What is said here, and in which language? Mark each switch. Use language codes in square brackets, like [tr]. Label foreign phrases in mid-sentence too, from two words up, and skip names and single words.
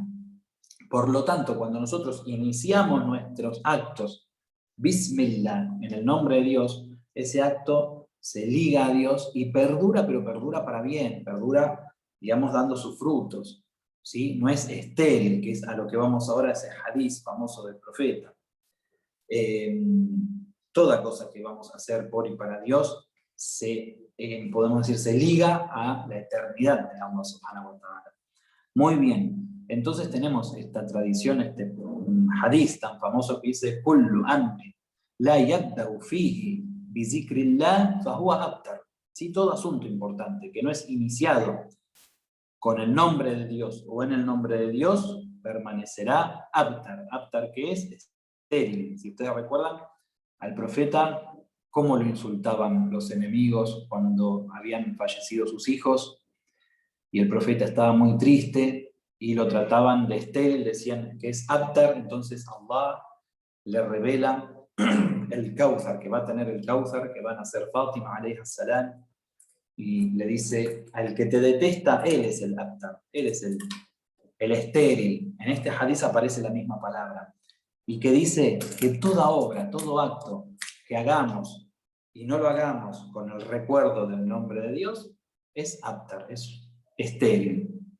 [es] Por lo tanto, cuando nosotros iniciamos nuestros actos, Bismillah, en el nombre de Dios, ese acto se liga a Dios y perdura, pero perdura para bien, perdura, digamos, dando sus frutos, ¿sí? No es estéril, que es a lo que vamos ahora, ese hadiz famoso del profeta. Toda cosa que vamos a hacer por y para Dios se podemos decir, se liga a la eternidad de Allah [ar] سبحانه وتعالى. [es] Muy bien, entonces tenemos esta tradición, este hadith tan famoso que dice [ar] كل أمر لا يبدأ فيه بذكر الله فهو أبتر. [es] Sí, todo asunto importante que no es iniciado con el nombre de Dios o en el nombre de Dios, permanecerá abtar. Abtar, ¿qué es? Estéril. Si ustedes recuerdan, al profeta, cómo lo insultaban los enemigos cuando habían fallecido sus hijos, y el profeta estaba muy triste, y lo trataban de estéril, decían que es abtar. Entonces Allah le revela el Kauthar, que va a tener el Kauthar, que van a ser Fátima [ar] عليه السلام, [es] y le dice, al que te detesta, él es el abtar, él es el estéril. En este hadith aparece la misma palabra, y que dice que toda obra, todo acto que hagamos y no lo hagamos con el recuerdo del nombre de Dios, es abtar, es estéril.